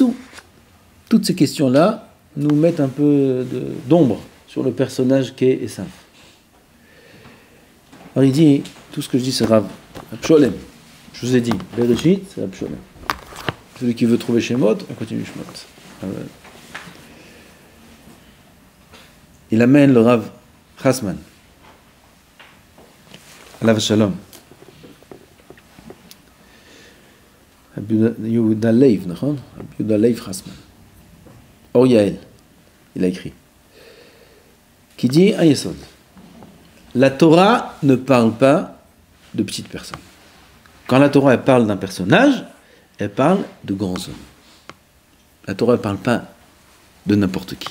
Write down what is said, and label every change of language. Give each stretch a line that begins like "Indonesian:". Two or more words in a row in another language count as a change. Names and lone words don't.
French: Toutes ces questions-là nous mettent un peu d'ombre sur le personnage qu'est Esav. Alors il dit, tout ce que je dis c'est Rav Sholem. Je vous ai dit, Bereshit, c'est Rav Sholem. Celui qui veut trouver Shemot, on continue Shemot. Il amène le Rav Chasman.
Hebrew: עליו השלום.
French: Yehuda Leiv, Yehuda Leiv Chasman. Or Yael, il a écrit, qui dit un Yesod. La Torah ne parle pas de petites personnes. Quand la Torah elle parle d'un personnage, elle parle de grands hommes. La Torah ne parle pas de n'importe qui.